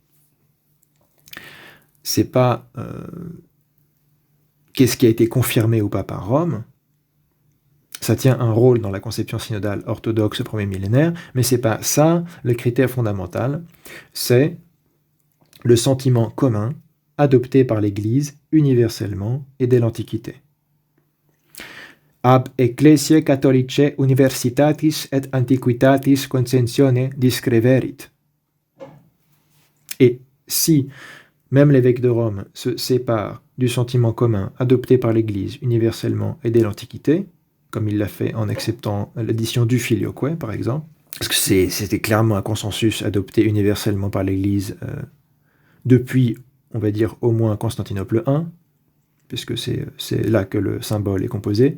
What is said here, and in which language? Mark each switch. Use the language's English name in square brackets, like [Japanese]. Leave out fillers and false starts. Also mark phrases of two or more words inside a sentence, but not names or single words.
[French] C'est pas qu'est-ce qui a été confirmé ou pas par Rome. Ça tient un rôle dans la conception synodale orthodoxe au premier millénaire, mais c'est pas ça le critère fondamental. C'est le sentiment commun adopté par l'Église universellement et dès l'Antiquité. [Latin] Ab ecclesiae catholicae universitatis et antiquitatis consentione discreverit. [French] Et si même l'évêque de Rome se sépare du sentiment commun adopté par l'Église universellement et dès l'Antiquité, comme il l'a fait en acceptant l'édition du Filioque, par exemple, parce que c'était clairement un consensus adopté universellement par l'Église depuis, on va dire, au moins Constantinople I, puisque c'est là que le symbole est composé.